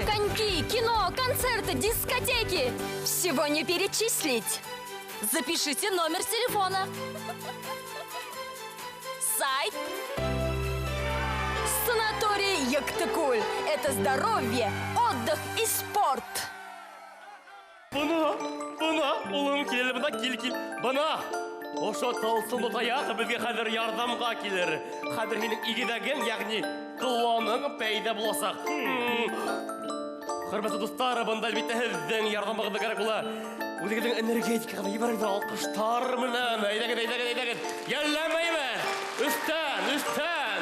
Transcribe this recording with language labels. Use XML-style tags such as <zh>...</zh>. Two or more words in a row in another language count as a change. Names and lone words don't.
<ru>Коньки, кино, концерты, дискотеки. Всего не перечислить. Запишите номер телефона. Сайт. Санаторий Юктыкуль – это здоровье, отдых и спорт.</ru> <tt>Бына, улым кел, бына кил. Бына. Ошо тылсымлы таяк безгә хәзер ярдәмгә килер. Хәзер һинең игедәгең, ягъни кылланың пәйда буласак. Хөрмәтле дуслар, бында бит һездән ярдәмгә кирәк була. Үзегезнең энергетикага ибарәт алкыштар менән. Әйдәгез. Ялламайбы. Үстән.</tt>